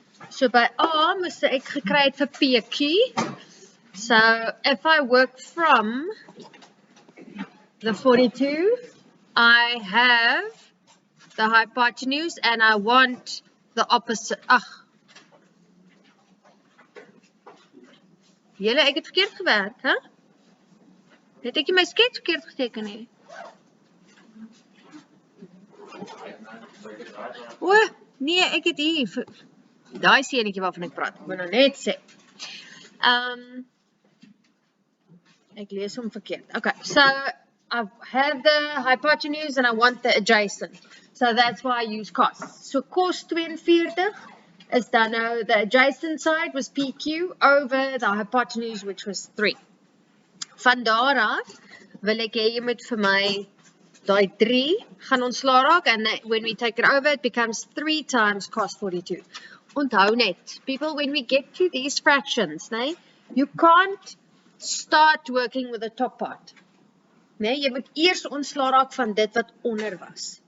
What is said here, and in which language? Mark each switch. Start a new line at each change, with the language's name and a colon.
Afrikaans: So by A moes ek gekry het vir PQ.
English: So if I work from the 42, I have the hypotenuse and I want the opposite.
Afrikaans: Ag. Julle, ek het verkeerd gewerk, hè? Het ek my skets verkeerd geteken nie? O, nee, ek het hier. Daai seentjie waarvan ek praat. Ek moet nou net sê. Ek lees hom verkeerd.
English: Okay, so I have the hypotenuse and I want the adjacent. So that's why I use cos. So cos 42
Afrikaans: is dan nou
English: the adjacent side was PQ over the hypotenuse which was 3.
Afrikaans: Van daar af wil ek hê jy moet vir my daai 3 gaan ontslaa raak
English: and when we take it over it becomes 3 times cos 42.
Afrikaans: Onthou net,
English: people, when we get to these fractions, you can't start working with the top part.
Afrikaans: Jy moet eers ontslaa raak van dit wat onder was.